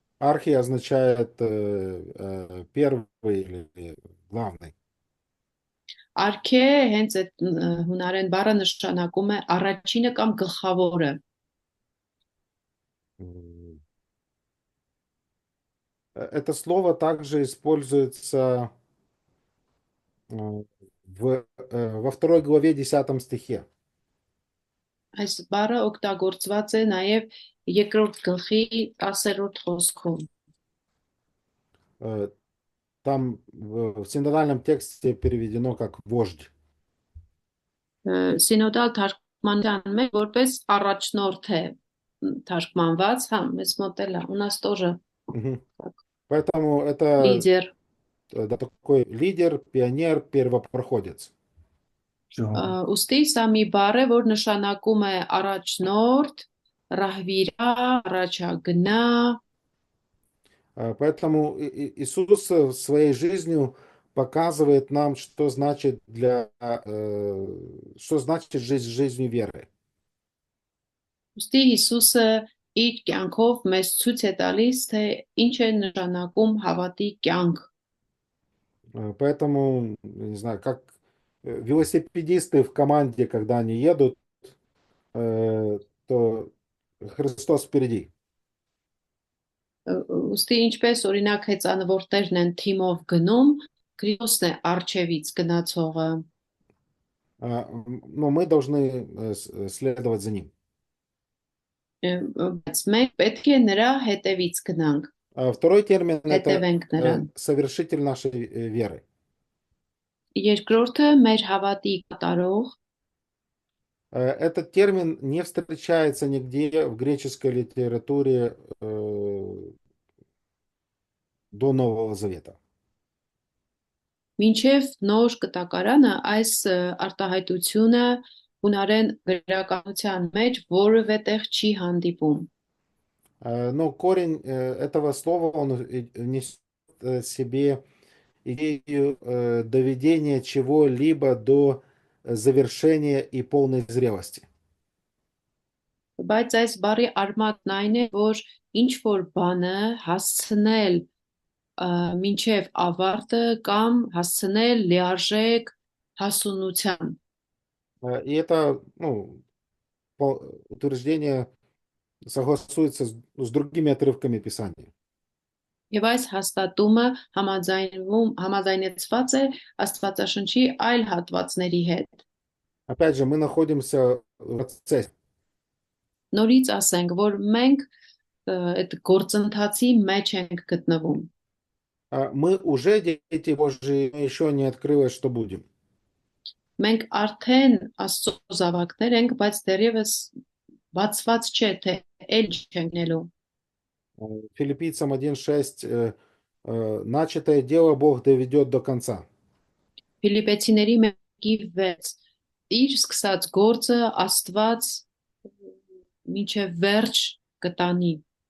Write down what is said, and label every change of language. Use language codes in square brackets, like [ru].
[ru] Архи означает первый или главный. [hy] արքե հենց այդ հունարեն բառը նշանակում է առաջինը կամ գլխավորը։ [ru] Это слово также используется во второй главе 10 стихе. [hy] Այս բառը օգտագործված է նաև երկրորդ գլխի 10-րդ խոսքում։ [ru] Там в синодальном тексте переведено как вождь. [hy] Սինոդալ թարգմանության մեջ որպես առաջնորդ է թարգմանված, հա, մեզ մոտ էլ է, [ru] у нас тоже Поэтому это лидер։ да, такой лидер, пионер, первопроходец. [hy] Ուստի սա մի բառ է, որ նշանակում է առաջնորդ, ռահվիրա, առաջագնա։ [ru] Поэтому Иисус своей жизнью показывает нам, что значит что значит жизнь жизнью веры. [hy] Ուստի Հիսուսը իր կյանքով մեզ ցույց է տալիս, թե ինչ է նշանակում հավատի կյանք։ [ru] Поэтому, не знаю, как велосипедисты в команде, когда они едут, то Христос впереди. [hy] Ուստի ինչպես օրինակ հեծանվորդներն են թիմով գնում, Քրիստոսն է արչևից գնացողը։ [ru] Но мы должны следовать за ним. [hy] Բայց մենք պետք է նրա հետևից գնանք։ [ru] Второй термин [hy] Հետևենք [ru] это [hy] նրան։ [ru] совершитель нашей веры. [hy] Երկրորդը մեր հավատի կատարող։ [ru] Этот термин не встречается нигде в греческой литературе до Нового Завета. [hy] Մինչև նոր կտակարանը այս արտահայտությունը հունարեն գրականության մեջ որևէ տեղ չի հանդիպում։ [ru] Но корень этого слова он несет в себе идею доведения чего-либо до завершения и полной зрелости. [hy] Բայց այս բառի արմատն այն է, որ ինչ որ բանը հասցնել մինչև ավարտը կամ հասցնել լիարժեք հասունության։ [ru] И это, ну, утверждение согласуется с другими отрывками Писания. [hy] Եվ այս հաստատումը համաձայնեցված է Աստվածաշնչի այլ հատվածների հետ։ [ru] Опять же, мы находимся в процессе. [hy] Նորից ասենք, որ մենք այդ գործընթացի մեջ ենք գտնվում։ [ru] Мы уже дети Божьи, но еще не открылось, что будем. [hy] Մենք արդեն Աստծո զավակներ ենք, բայց դեռևս բացված չէ, թե էլ չենք լինելու։ [ru] Филиппийцам 1:6 начатое дело Бог доведет до конца. [hy] Ֆիլիպեցիների 1:6 իր սկսած գործը Աստված մինչև վերջ կտանի։